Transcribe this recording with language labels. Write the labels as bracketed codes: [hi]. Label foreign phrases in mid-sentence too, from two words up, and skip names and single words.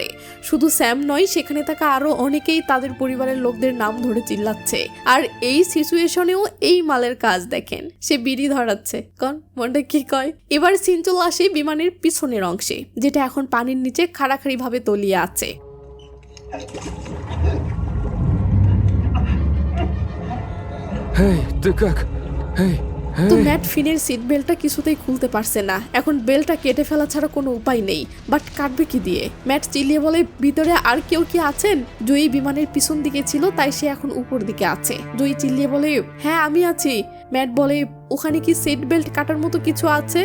[bn] শুধু স্যাম নয়, সেখানে থাকা আরো অনেকেই তাদের পরিবারের লোকদের নাম ধরে চিল্লাচ্ছে। আর এই সিচুয়েশনেও এই মালের কাজ দেখেন, সে বিড়ি ধরাচ্ছে। মনটা কি কয়। এবার সিন চলে আসে বিমানের পিছনের অংশে, যেটা এখন পানির নিচে খাড়াখাড়ি ভাবে তলিয়ে আছে। [ru] Эй, ты как? Эй, [bn] তো [ru] эй. [bn] ম্যাট ফিনের সিট বেল্টটা কিছুতেই খুলতে পারছে না। এখন বেল্টটা কেটে ফেলা ছাড়া কোনো উপায় নেই, বাট কাটবে কি দিয়ে? ম্যাট চিল্লিয়ে বলে, ভিতরে আর কেউ কি আছেন? জয়ী বিমানের পিছন দিকে ছিল, তাই সে এখন উপর দিকে আছে। জয়ী চিল্লিয়ে বলে, হ্যাঁ আমি আছি। ম্যাট বলে, ওখানে কি সিট বেল্ট কাটার মতো কিছু আছে?